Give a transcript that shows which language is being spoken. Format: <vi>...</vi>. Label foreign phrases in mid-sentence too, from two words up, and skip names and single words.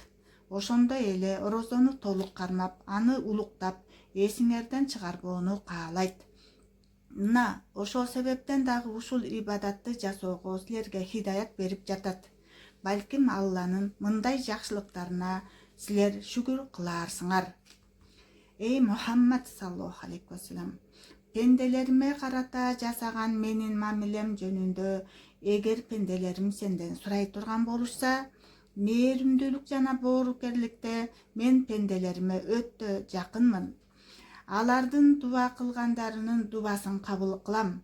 <ky>Ошондой эле орозону толук кармап, аны улуктап, эсиңерден чыгарбоону каалайт. Мына ошол себептен дагы ушул ибадатты жасоого силерге хидаят берип жатат. Балким Алланын мындай жакшылыктарына силер шүгүр кылаарсыңар.</ky> <ar>Эй Мухаммад صلى الله عليه وسلم,</ar> <ky>пенделериме карата жасаган менин мамилем жөнүндө эгер пенделерим сенден сурай турган болушса, мээримдүүлүк жана боорукерликте мен пенделериме өтө жакынмын. Алардын дуба кылгандарынын дубасын кабыл кылам.</ky>